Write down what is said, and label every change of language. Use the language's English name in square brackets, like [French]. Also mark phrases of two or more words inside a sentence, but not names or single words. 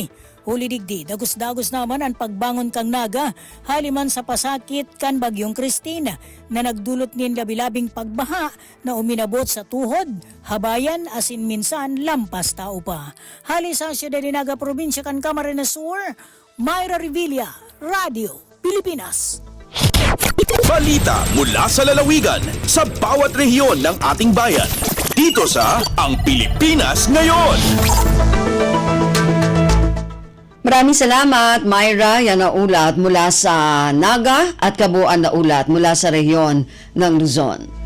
[Bikol] Huli digdi, dagos-dagos naman ang pagbangon kang Naga, haliman sa pasakit kan Bagyong Christine na nagdulot nin labilabing pagbaha na uminabot sa tuhod, habayan asin minsan lampas tao pa. Hali sa siyudad ni Naga Probinsya kan Camarines Sur, Myra Revilla, Radio Pilipinas. [Filipino] Balita mula sa lalawigan sa bawat rehiyon ng ating bayan. Dito sa Ang Pilipinas Ngayon. Maraming salamat, Myra. Yan ang ulat mula sa Naga at kabuuan na ulat mula sa rehiyon ng Luzon.